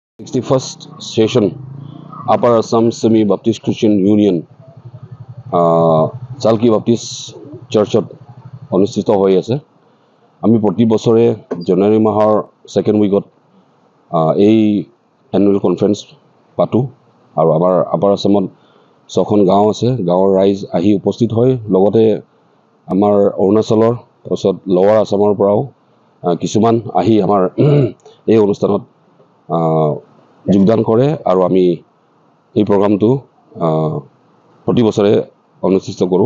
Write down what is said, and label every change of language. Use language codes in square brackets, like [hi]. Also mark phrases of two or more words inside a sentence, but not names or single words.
[as] 61st session Upper Assam Semi Baptist Christian Union Chalki Baptist Churchত অনুষ্ঠিত হৈ আছে। আমি প্ৰতি বছৰে জানুৱাৰী মাহৰ [en] second week [as] এই [en] annual conference [as] পাতো আৰু আমাৰ আপাৰ আসামত 6খন গাঁও আছে। গাঁৱৰ ৰাইজ আহি উপস্থিত হয়। লগতে আমাৰ অৰুণাচলৰ তাৰপিছত লৱাৰ আসামৰ পৰাও কিছুমান আহি আমাৰ এই অনুষ্ঠানত যোগদান কৰে আৰু আমি এই প্ৰগ্ৰামটো প্ৰতি বছৰে অনুষ্ঠিত কৰোঁ।